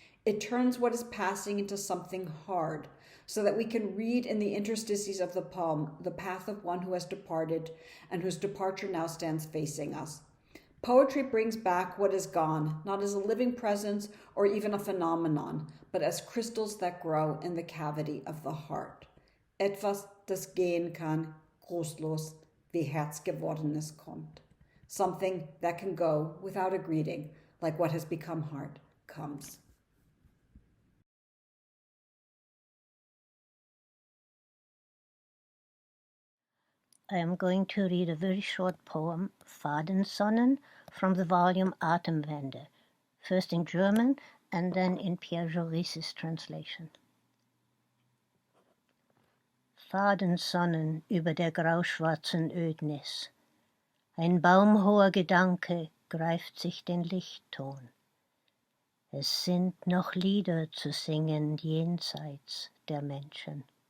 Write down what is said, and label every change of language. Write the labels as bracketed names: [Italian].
[English] It turns what is passing into something hard, so that we can read in the interstices of the poem the path of one who has departed and whose departure now stands facing us. Poetry brings back what is gone, not as a living presence or even a phenomenon, but as crystals that grow in the cavity of the heart. [German] Etwas, das gehen kann, trostlos, wie Herzgewordenes kommt. [English] Something that can go without a greeting, like what has become heart comes. I am going to read a very short poem, Fadensonnen, from the volume Atemwende, first in German and then in Pierre Joris's translation. [German] Fadensonnen über der grauschwarzen Ödnis. Ein baumhoher Gedanke greift sich den Lichtton. Es sind noch Lieder zu singen jenseits der Menschen.